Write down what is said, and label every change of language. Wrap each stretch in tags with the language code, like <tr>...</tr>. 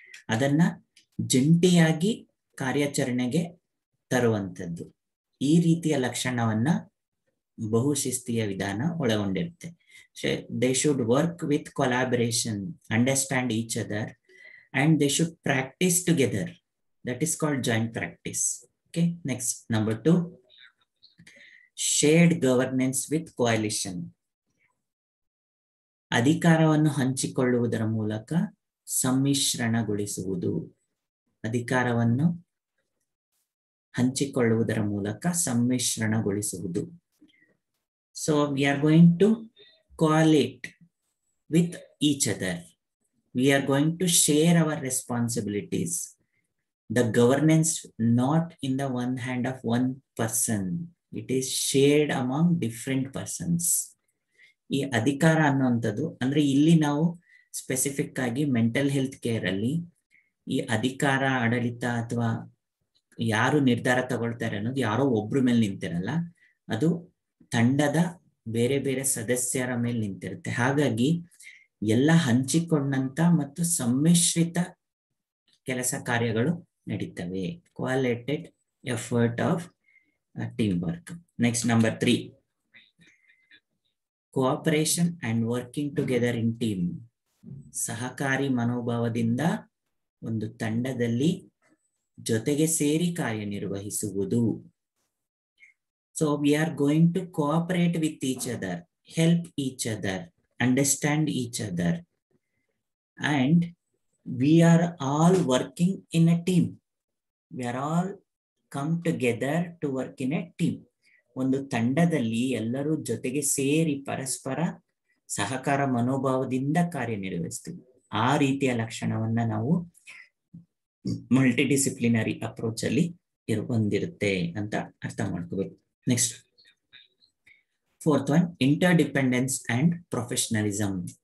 <kn>ಅದನ್ನ ಜಂಟಿಯಾಗಿ ಕಾರ್ಯಾಚರಣೆಗೆ ತರುವಂಥದ್ದು. ಈ ರೀತಿಯ ಲಕ್ಷಣವನ್ನ ಬಹುಶಿಸ್ತೀಯ ವಿಧಾನ ಒಳಗೊಂಡಿರುತ್ತೆ.</kn> <en>They should work with collaboration, understand each other, and they should practice together. That is called joint practice. Okay, next, number 2, shared governance with coalition.</en> <kn>ಅಧಿಕಾರವನ್ನು ಹಂಚಿಕೊಳ್ಳುವುದರ ಮೂಲಕ ಸಮ್ಮಿಶ್ರಣಗೊಳಿಸುವುದು. ಅಧಿಕಾರವನ್ನು ಹಂಚಿಕೊಳ್ಳುವುದರ ಮೂಲಕ ಸಮ್ಮಿಶ್ರಣಗೊಳಿಸುವುದು.</kn> <en>So we are going to coalesce with each other. We are going to share our responsibilities. The governance not in the one hand of one person. It is shared among different persons.</en> <kn>ಈ ಅಧಿಕಾರ ಅನ್ನುವಂಥದ್ದು ಅಂದ್ರೆ ಇಲ್ಲಿ ನಾವು specific ಆಗಿ mental health care ಅಲ್ಲಿ ಈ ಅಧಿಕಾರ, ಆಡಳಿತ ಅಥವಾ ಯಾರು ನಿರ್ಧಾರ ತಗೊಳ್ತಾರೆ ಅನ್ನೋದು ಯಾರೋ ಒಬ್ರ ಮೇಲೆ ನಿಂತಿರಲ್ಲ, ಅದು ತಂಡದ ಬೇರೆ ಬೇರೆ ಸದಸ್ಯರ ಮೇಲೆ ನಿಂತಿರುತ್ತೆ. ಹಾಗಾಗಿ ಎಲ್ಲ ಹಂಚಿಕೊಂಡಂತ ಮತ್ತು ಸಮ್ಮಿಶ್ರಿತ ಕೆಲಸ ಕಾರ್ಯಗಳು ನಡೀತವೆ.</kn> <en>Collated effort of team work. Next, number 3, cooperation and working together in team.</en> <kn>ಸಹಕಾರಿ ಮನೋಭಾವದಿಂದ ಒಂದು ತಂಡದಲ್ಲಿ ಜೊತೆಗೆ ಸೇರಿ ಕಾರ್ಯನಿರ್ವಹಿಸುವುದು.</kn> <en>So we are going to cooperate with each other, help each other, understand each other, and we are all working in a team. We are all come together to work in a team.</en> <kn>ಒಂದು ತಂಡದಲ್ಲಿ ಎಲ್ಲರೂ ಜೊತೆಗೆ ಸೇರಿ ಪರಸ್ಪರ ಸಹಕಾರ ಮನೋಭಾವದಿಂದ ಕಾರ್ಯನಿರ್ವಹಿಸ್ತೀವಿ. ಆ ರೀತಿಯ ಲಕ್ಷಣವನ್ನ ನಾವು ಮಲ್ಟಿಡಿಸಿಪ್ಲಿನರಿ ಅಪ್ರೋಚ್ ಅಲ್ಲಿ ಹೊಂದಿರುತ್ತೆ ಅಂತ ಅರ್ಥ ಮಾಡ್ಕೋಬೇಕು.</kn> <en>Next, 4th one, interdependence and professionalism.</en>